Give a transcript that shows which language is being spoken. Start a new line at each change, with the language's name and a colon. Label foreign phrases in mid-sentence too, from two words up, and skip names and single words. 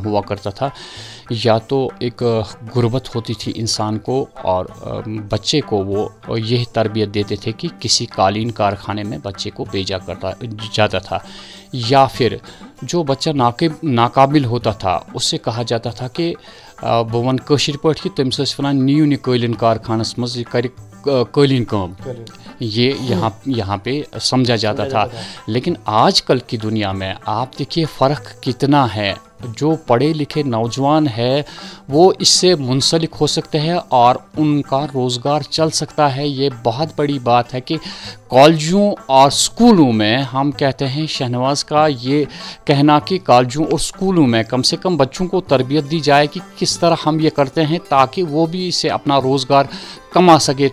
Urdu: ہوا کرتا تھا، یا تو ایک غربت ہوتی تھی انسان کو، اور بچے کو وہ یہ تربیت دیتے تھے کہ کسی قالین کارخانے میں بچے کو بھیجا جاتا تھا، یا پھر جو بچہ ناقابل ہوتا تھا اس سے کہا جاتا تھا کہ
Kashmiri: بہ ون کٲشِر پٲٹھۍ کہ تٔمِس ٲسۍ وَنان نِیِو نہٕ قٲلیٖن کارخانس منٛز، یہِ کَرِ قٲلیٖن کٲم،
Urdu: یہ یہاں پہ سمجھا جاتا تھا۔ لیکن آج کل کی دنیا میں آپ دیکھیے فرق کتنا ہے، جو پڑھے لکھے نوجوان ہے وہ اس سے منسلک ہو سکتے ہیں اور ان کا روزگار چل سکتا ہے۔ یہ بہت بڑی بات ہے کہ کالجوں اور سکولوں میں، ہم کہتے ہیں شہنواز کا یہ کہنا کہ کالجوں اور سکولوں میں کم سے کم بچوں کو تربیت دی جائے کہ کس طرح ہم یہ کرتے ہیں تاکہ وہ بھی اس سے اپنا روزگار کما سکے۔